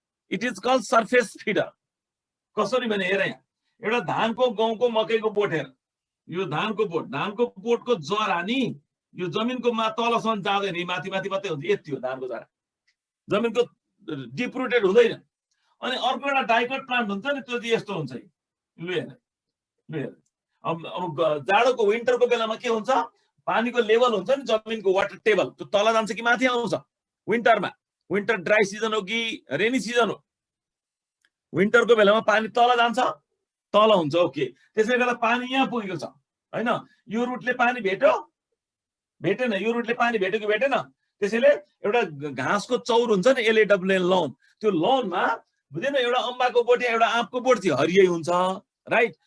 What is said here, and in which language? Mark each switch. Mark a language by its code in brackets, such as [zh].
[en] It is called surface feeder. [ne] कसरी भने हेर, यहाँ एउटा धानको, गहुँको, मकैको बोट हेर, यो धानको बोटको जरा नि यो जमिनको तलसम्म जाँदैन, माथि माथि मात्रै हुन्छ, यति हो धानको जरा, जमिनको डिप रुटेड हुँदैन। अनि अर्को एउटा डाइकट प्लान्ट हुन्छ नि, त्यो चाहिँ यस्तो हुन्छ। लु हेर, अब जाडोको विन्टरको बेलामा के हुन्छ, पानीको लेभल हुन्छ नि जमिनको वाटर टेबल, त्यो तल जान्छ कि माथि आउँछ? विन्टरमा, विन्टर ड्राई सिजन हो कि रेनी सिजन हो? विन्टरको बेलामा पानी तल जान्छ, तल हुन्छ। ओके, त्यसले गर्दा पानी यहाँ पुगेको छ हैन, यो रुटले पानी भेटेन, यो रुटले पानी भेट्यो कि भेटेन? त्यसैले एउटा घाँसको चौर हुन्छ नि, एलएडब्ल्युएन लौन, त्यो लौनमा बुझेन, एउटा अम्बाको बोट या एउटा आँपको बोट चाहिँ हरियै हुन्छ, राइट?